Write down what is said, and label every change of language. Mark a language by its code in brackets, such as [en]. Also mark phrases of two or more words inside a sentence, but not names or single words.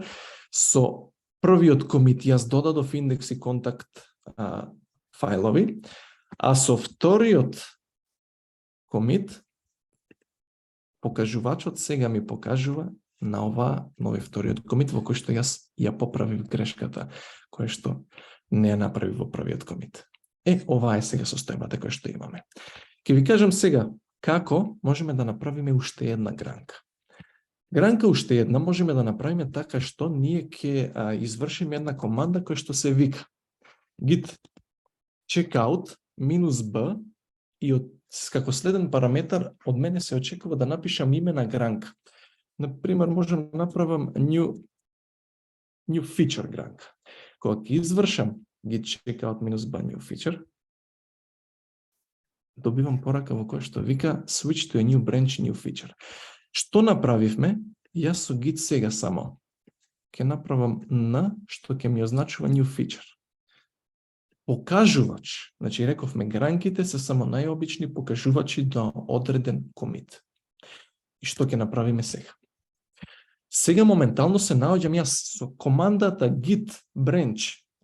[mk] Со првиот комит јас додадов индекс и контакт фајлови, а со вториот комит покажувачот сега ми покажува на овој вториот комит во кој што јас ја поправив грешката која што не ја направив во првиот комит. Ова е сега состојбата која што имаме. Ќе ви кажам сега како можеме да направиме уште една гранка. Гранка уште една можеме да направиме така што ние ќе извршиме една команда која што се вика git checkout минус b и како следен параметар од мене се очекува да напишам име на гранка. Например, можам да направам [en] new feature [mk] гранка. Кога ќе извршам git checkout минус b [en] new feature, [mk] добивам порака во која што вика [en] switch to a new branch new feature. [mk] Што направивме? Јас со git сега само ќе направам n што ќе ми означува [en] new feature. [mk] Покажувач, значи рековме гранките се само најобични покажувачи до одреден комит. И што ќе направиме сега? Сега моментално се наоѓам јас со командата git branch.